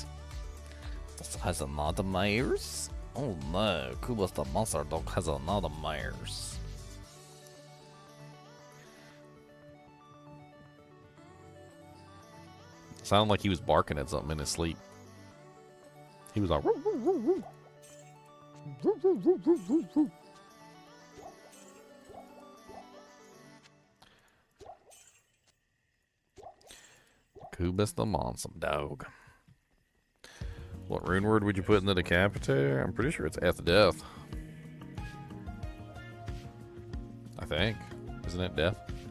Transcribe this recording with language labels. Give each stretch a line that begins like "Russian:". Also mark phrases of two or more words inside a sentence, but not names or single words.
English: This has another mares. Oh no, Kuba's the monster dog has another mares. Sounded like he was barking at something in his sleep. He was like, woo, woo, woo, woo. Woo, woo, woo, woo, woo, woo. Kubus the Monster Dog. What rune word would you put in the decapitator? I'm pretty sure it's F death. I think. Isn't it death?